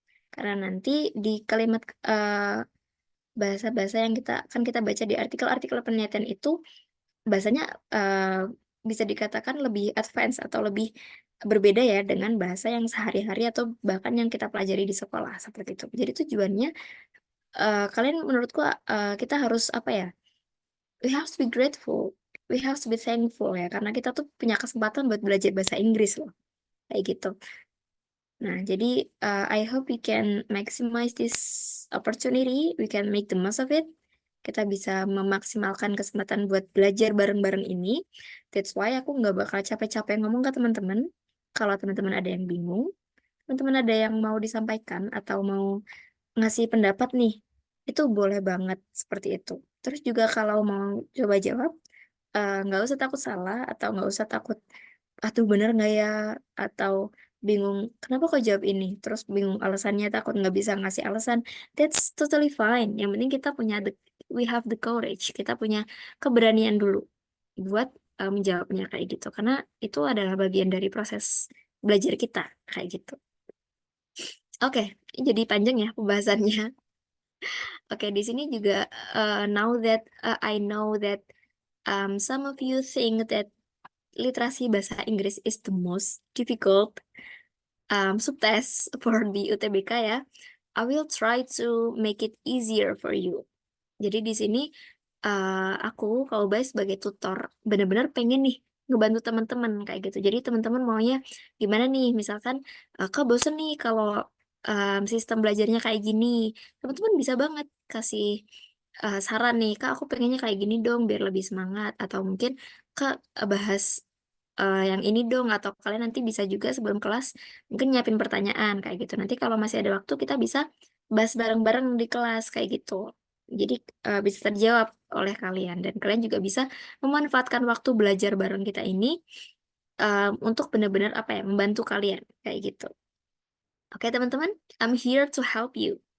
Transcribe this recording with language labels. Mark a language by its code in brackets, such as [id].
[id] Karena nanti di kalimat bahasa-bahasa yang kita baca di artikel-artikel penelitian itu bahasanya bisa dikatakan lebih advance atau lebih berbeda ya dengan bahasa yang sehari-hari atau bahkan yang kita pelajari di sekolah seperti itu. Jadi tujuannya kalian menurutku kita harus apa ya? [en] We have to be grateful. We have to be thankful [id] ya karena kita tuh punya kesempatan buat belajar bahasa Inggris loh. Kayak gitu. Nah, jadi [en] I hope we can maximize this opportunity, we can make the most of it. [id] Kita bisa memaksimalkan kesempatan buat belajar bareng-bareng ini. [en] That's why [id] aku nggak bakal capek-capek ngomong ke teman-teman. Kalau teman-teman ada yang bingung, teman-teman ada yang mau disampaikan atau mau ngasih pendapat nih, itu boleh banget seperti itu. Terus juga kalau mau coba jawab, nggak usah takut salah atau nggak usah takut aduh bener nggak ya atau bingung kenapa kok jawab ini terus bingung alasannya takut nggak bisa ngasih alasan, [en] that's totally fine. [id] Yang penting kita [en] we have the courage, [id] kita punya keberanian dulu buat menjawabnya kayak gitu karena itu adalah bagian dari proses belajar kita kayak gitu. Oke, jadi panjang ya pembahasannya. Oke, di sini juga [en] now that I know that some of you think that [id] literasi bahasa Inggris [en] is the most difficult subtest for di UTBK ya. I will try to make it easier for you. [id] Jadi di sini aku kalau baik sebagai tutor benar-benar pengen nih ngebantu teman-teman kayak gitu. Jadi teman-teman maunya gimana nih? Misalkan Kak bosen nih kalau sistem belajarnya kayak gini. Teman-teman bisa banget kasih saran nih, Kak aku pengennya kayak gini dong biar lebih semangat. Atau mungkin Kak bahas yang ini dong. Atau kalian nanti bisa juga sebelum kelas mungkin nyiapin pertanyaan kayak gitu. Nanti kalau masih ada waktu kita bisa bahas bareng-bareng di kelas kayak gitu. Jadi bisa terjawab oleh kalian dan kalian juga bisa memanfaatkan waktu belajar bareng kita ini untuk benar-benar apa ya membantu kalian kayak gitu. Oke teman-teman, [en] I'm here to help you.